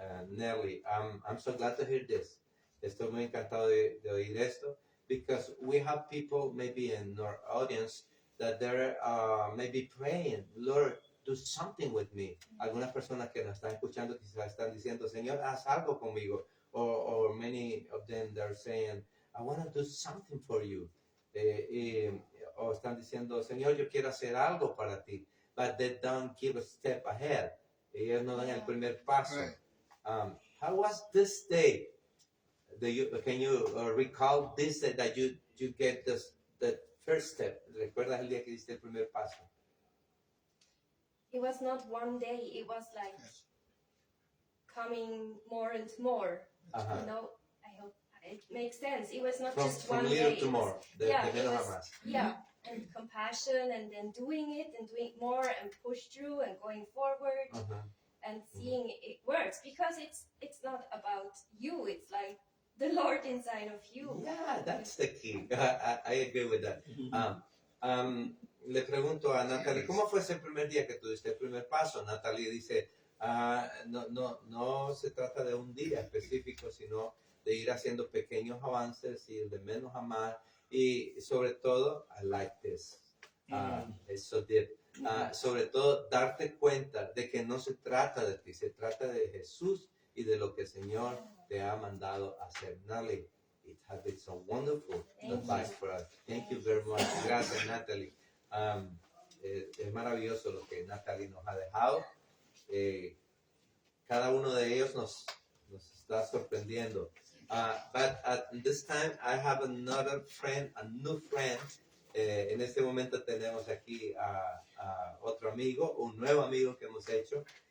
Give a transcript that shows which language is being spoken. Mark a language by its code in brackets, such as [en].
[en] Nelly, I'm so glad to hear this. [es] Estoy muy encantado de oír esto, [en] because we have people maybe in our audience that they're maybe praying, Lord, do something with me. [es] Algunas personas que nos están escuchando quizás están diciendo, Señor, haz algo conmigo. [en] Or many of them, they're saying, I want to do something for you. [es] O están diciendo, Señor, yo quiero hacer algo para ti. [en] But they don't give a step ahead. [es] Ellos no dan el primer paso. [en] Right. How was this day? Can you recall this day that you get the first step? ¿Recuerdas el día que diste el primer paso? It was not one day. It was like coming more and more. You know, I hope it makes sense. It was not just one from day. little to more. [es] De menos a más. [en] Yeah, and compassion, and then doing it and doing more and push through and going forward. And seeing it works, because it's not about you, it's like the Lord inside of you. Yeah, that's the key. I agree with that. [es] Le pregunto a Natalie, ¿cómo fue ese primer día que tú diste el primer paso? Natalie dice, no se trata de un día específico, sino de ir haciendo pequeños avances, ir de menos a más, y sobre todo, [en] I like this. It's so deep. [es] Sobre todo darte cuenta de que no se trata de ti, se trata de Jesús y de lo que el Señor te ha mandado a hacer. [en] Natalie, it has been so wonderful advice for us. Thank you very much. [es] Gracias, Natalie. Es maravilloso lo que Natalie nos ha dejado. Cada uno de ellos nos está sorprendiendo. [en] But at this time, I have another friend, a new friend. [es] En este momento tenemos aquí a otro amigo, un nuevo amigo que hemos hecho.